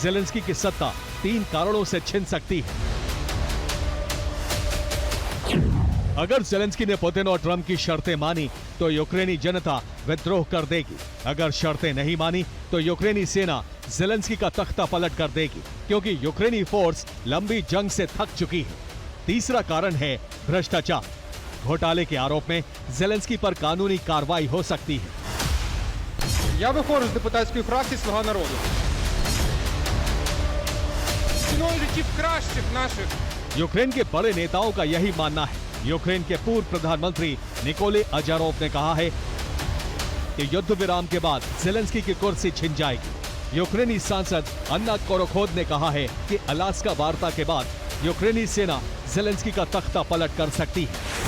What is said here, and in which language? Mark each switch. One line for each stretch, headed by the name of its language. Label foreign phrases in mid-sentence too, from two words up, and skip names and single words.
Hindi: ज़ेलेंस्की की सत्ता 3 कारणों से छिन सकती है। अगर ज़ेलेंस्की ने पुतिन और ट्रंप की शर्तें मानी तो यूक्रेनी जनता विद्रोह कर देगी। अगर शर्तें नहीं मानी तो यूक्रेनी सेना ज़ेलेंस्की का तख्ता पलट कर देगी, क्योंकि यूक्रेनी फोर्स लंबी जंग से थक चुकी है। तीसरा कारण है भ्रष्टाचार। घोटाले के आरोप में ज़ेलेंस्की पर कानूनी कार्रवाई हो सकती है।
Ukrainian: Я виходжу з депутатської фракції «Слуга народу». Ціною життів кращих наших
Hindi: यूक्रेन के बड़े नेताओं का यही मानना है। यूक्रेन के पूर्व प्रधानमंत्री निकोले अजारोव ने कहा है कि युद्ध विराम के बाद ज़ेलेंस्की की कुर्सी छिन जाएगी। यूक्रेनी सांसद अन्ना कोरोखोद ने कहा है कि अलास्का वार्ता के बाद यूक्रेनी सेना ज़ेलेंस्की का तख्ता पलट कर सकती है।